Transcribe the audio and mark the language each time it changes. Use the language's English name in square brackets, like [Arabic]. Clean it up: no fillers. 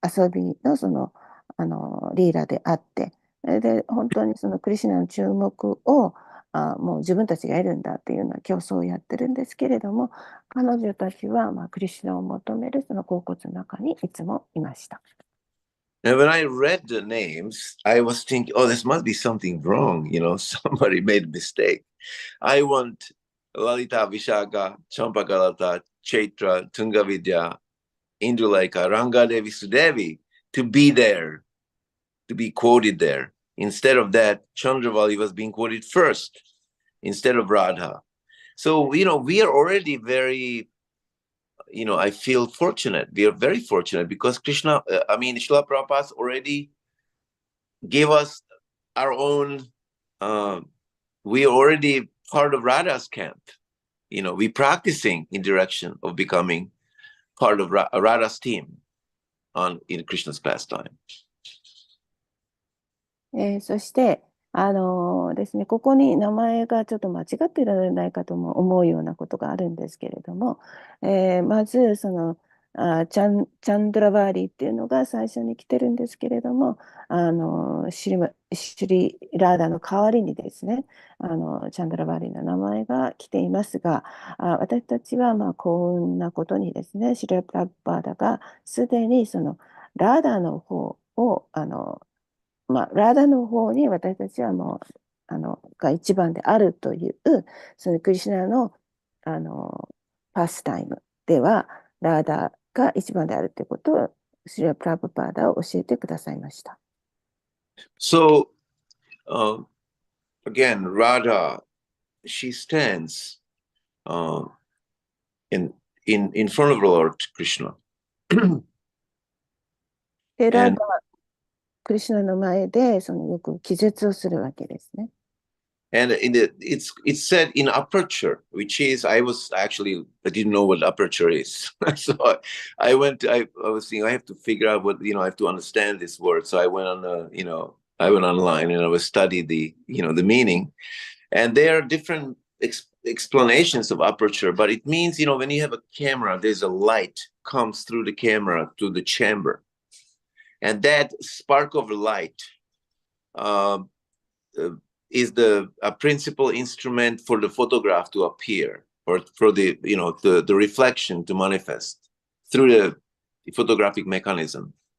[Japanese] びのリーラであって、で、本当にクリシュナの注目をもう自分たちが得るんだっていうような競争をやってるんですけれども、彼女たちはクリシュナを求めるその甲骨の中にいつもいました。 [English] And when I read the names, I was thinking, oh, this must be something wrong. Somebody made a mistake. I want Lalita, Vishaka, Champakalata, Chaitra, Tungavidya, Indulaika, Rangadevi, Sudevi to be there, to be quoted there. Instead of that, Chandravali was being quoted first instead of Radha. So, we are already very, I feel fortunate. We are very fortunate because Krishna, Srila Prabhupada already gave us our own, we are already part of Radha's camp. We practicing in direction of becoming part of Radha's team in Krishna's pastime. [Japanese] そしてですね、ここに名前がちょっと間違っているのではないかとも思うようなことがあるんですけれども、まずチャンドラバーリーっていうのが最初に来てるんですけれども、シュリラーダの代わりにですね、チャンドラバーリーの名前が来ていますが、私たちは幸運なことにですね、シュリラ・プラブパーダがすでにラーダの方をラーダの方に私たちはが一番であるという、そのクリシュナの、パスタイムでは、ラーダが一番であるということを、シリラ・プラブパーダを教えてくださいました。 [English] So, again, Radha, she stands in front of Lord Krishna. [Japanese] で、ラーダはクリシュナの前でよく気絶をするわけですね。 [English] And it's said in aperture, which is I didn't know what aperture is. So I was thinking I have to figure out what I have to understand this word. So I went on I went online and I was studied the the meaning, and there are different explanations of aperture, but it means when you have a camera, there's a light comes through the camera to the chamber, and that spark of light is the principal instrument for the photograph to appear, or for the the reflection to manifest through the photographic mechanism.